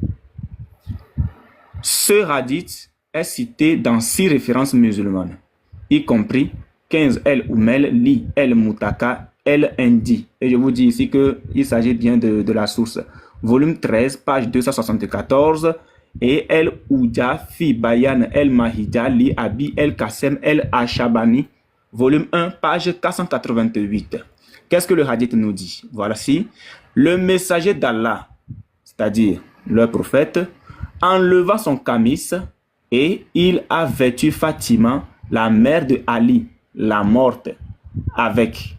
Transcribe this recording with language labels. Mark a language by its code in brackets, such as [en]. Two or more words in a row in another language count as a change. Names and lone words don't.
[fr] Ce hadith est cité dans 6 références musulmanes, y compris 15 El Oumel, Li El Moutaka, El Indi. Et je vous dis ici qu'il s'agit bien de la source. Volume 13, page 274, et El Ouja Fi Bayan El Mahija Li Abi El Kassem El Ashabani, volume 1, page 488. Qu'est-ce que le hadith nous dit? Voici, le messager d'Allah, c'est-à-dire le prophète, enleva son camis et il a vêtu Fatima, la mère de Ali, la morte, avec.